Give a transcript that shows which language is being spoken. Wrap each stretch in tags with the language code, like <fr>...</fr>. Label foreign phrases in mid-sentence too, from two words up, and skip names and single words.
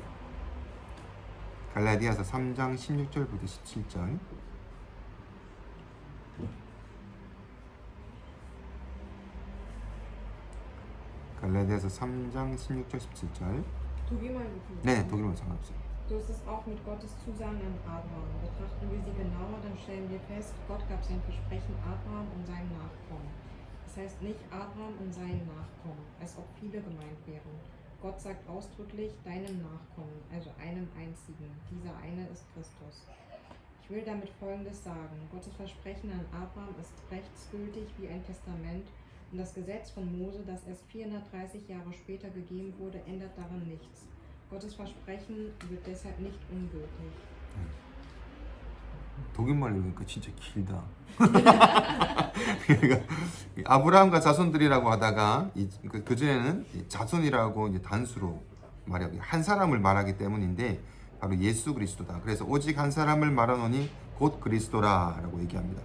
<ko>갈라디아서 3장 16절부터 17절. 갈라디아서 3장 16절 17절. 독일말 gefühlt. 네, 독일말 상관없어요.</ko> <de>So ist es auch mit Gottes Zusagen an Abraham. Betrachten wir sie genauer, dann stellen wir fest, Gott gab sein Versprechen Abraham und seinem Nachkommen. Das heißt nicht Abraham und seinen Nachkommen, als ob viele gemeint wären. Gott sagt ausdrücklich deinem Nachkommen, also einem einzigen. Dieser eine ist Christus. Ich will damit Folgendes sagen. Gottes Versprechen an Abraham ist rechtsgültig wie ein Testament und das Gesetz von Mose, das erst 430 Jahre später gegeben wurde, ändert daran nichts. Gottes Versprechen wird deshalb nicht ungültig.</de> <ko>독일말 읽으니까 진짜 길다. 그러니까 아브라함과 자손들이라고 하다가 그 전에는 자손이라고 이제 단수로 말하기 한 사람을 말하기 때문인데 바로 예수 그리스도다. 그래서 오직 한 사람을 말하노니 곧 그리스도라라고 얘기합니다.</ko>